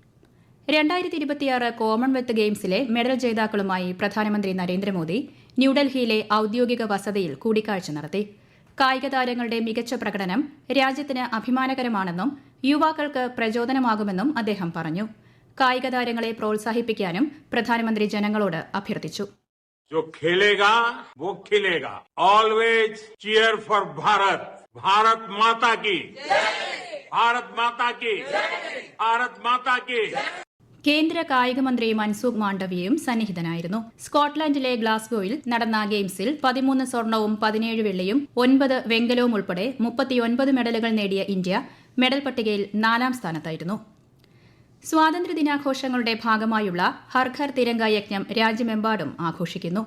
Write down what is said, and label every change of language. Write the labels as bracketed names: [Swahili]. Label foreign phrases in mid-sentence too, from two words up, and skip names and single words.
[Malayalam] 2026 കോമൺവെൽത്ത് ഗെയിംസിലെ മെഡൽ ജേതാക്കളുമായി പ്രധാനമന്ത്രി നരേന്ദ്രമോദി ന്യൂഡൽഹിയിലെ ഔദ്യോഗിക വസതിയിൽ കൂടിക്കാഴ്ച നടത്തി. കായിക താരങ്ങളുടെ മികച്ച പ്രകടനം രാജ്യത്തിന് അഭിമാനകരമാണെന്നും യുവാക്കൾക്ക് പ്രചോദനമാകുമെന്നും അദ്ദേഹം പറഞ്ഞു. കായിക താരങ്ങളെ പ്രോത്സാഹിപ്പിക്കാനും പ്രധാനമന്ത്രി ജനങ്ങളോട് അഭ്യർത്ഥിച്ചു. [Hindi] जो खेलेगा वो खिलेगा. [English] always cheer for [Hindi] भारत. भारत माता की भारत माता की भारत माता की. [Malayalam] കേന്ദ്ര കായിക മന്ത്രി മൻസുഖ് മാണ്ഡവ്യയും സന്നിഹിതനായിരുന്നു. സ്കോട്ട്ലൻഡിലെ ഗ്ലാസ്ഗോയിൽ നടന്ന ഗെയിംസിൽ 13 സ്വർണവും 17 വെള്ളിയും 9 വെങ്കലവും ഉൾപ്പെടെ 39 മെഡലുകൾ നേടിയ ഇന്ത്യ മെഡൽ പട്ടികയിൽ 4ാം സ്ഥാനത്തായിരുന്നു. സ്വാതന്ത്ര്യദിനാഘോഷങ്ങളുടെ ഭാഗമായുള്ള ഹർ ഘർ തിരങ്ക യജ്ഞം രാജ്യമെമ്പാടും ആഘോഷിക്കുന്നു.